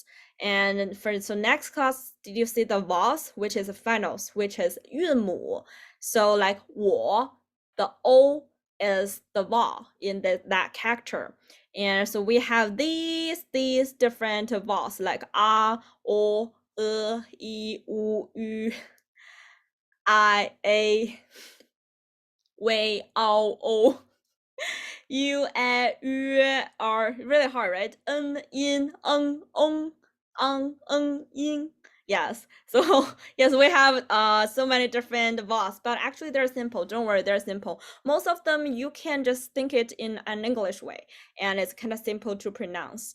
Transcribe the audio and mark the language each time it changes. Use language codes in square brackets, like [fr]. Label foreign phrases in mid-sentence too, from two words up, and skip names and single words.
[en] And so next class, did you see the vowels, which is finals, which is 韵母? So like 我, the O is the vowel in that character. And so we have these different vowels like a, o, i, u, ü, I, a, wei, ao, o, u, e, ü, are really hard, right? N, in, ong, yin. Yes. So yes, we have so many different vowels, but actually they're simple. Don't worry, they're simple. Most of them you can just think it in an English way, and it's kind of simple to pronounce.